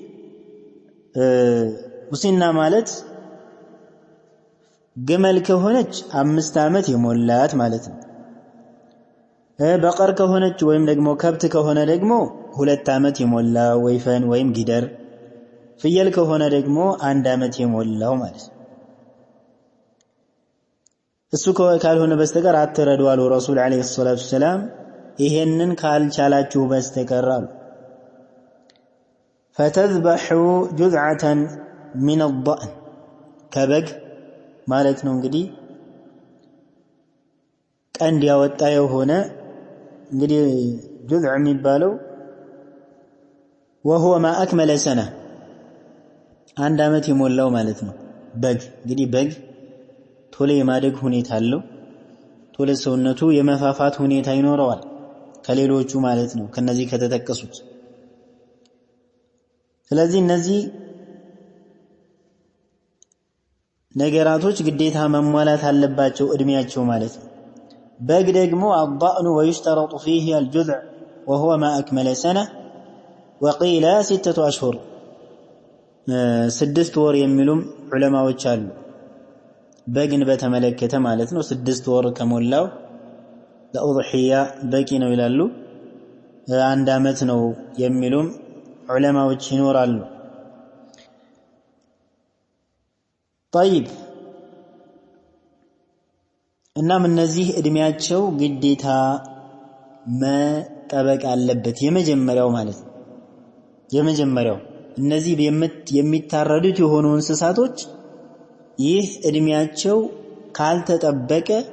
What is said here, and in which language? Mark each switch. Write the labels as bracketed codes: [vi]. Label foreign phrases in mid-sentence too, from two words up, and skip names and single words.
[am] ሙሲና ማለት ግመል ከሆነች 5 ዓመት የሞላት ማለት ነው። በቀር ከሆነች ወይም ደግሞ ከብት ከሆነ ደግሞ 2 ዓመት የሞላው ወይፈን ወይም ጊደር፣ ፍየል ከሆነ ደግሞ 1 ዓመት የሞላው ማለት ነው። እሱ ካልሆነ በስተቀር አትረዱ አሉ ረሱል አለይሂ ሰላቱ ሰላም። ይሄንን ካልቻላችሁ በስተቀር አሉ [ar] فتذبحوا جذعة من الضأن [am] ከበግ ማለት ነው። እንግዲህ ቀንድ ያወጣ የሆነ እንግዲህ ጁዝዕ የሚባለው [ar] وهو ما أكمل سنة [am] 1 ዓመት የሞላው ማለት ነው። በግ እንግዲህ በግ ቶሎ የማደግ ሁኔታ አለው። ቶሎ ሰውነቱ የመፋፋት ሁኔታ ይኖረዋል ከሌሎቹ ማለት ነው ከነዚህ ከተጠቀሱት። ስለዚህ እነዚህ ነገራቶች ግዴታ መሟላት አለባቸው እድሜያቸው ማለት ነው። በግ ደግሞ [ar] الضأن ويشترط فيه الجذع وهو ما أكمل سنة وقيل 6 أشهر [am] 6 ወር የሚሉም ዑለማዎች አሉ። በግን በተመለከተ ማለት ነው 6 ወር ከሞላው ለኡድህያ በቂ ነው ይላሉ። 1 ዓመት ነው የሚሉም ዑለማዎች ይኖራሉ። طيب እናም እነዚህ እድሜያቸው ግዴታ መጠበቅ አለበት። የመጀመሪያው ማለት ነው የመጀመሪያው እነዚህ የሚታረዱት የሆኑ እንስሳቶች ይህ እድሜያቸው ካልተጠበቀ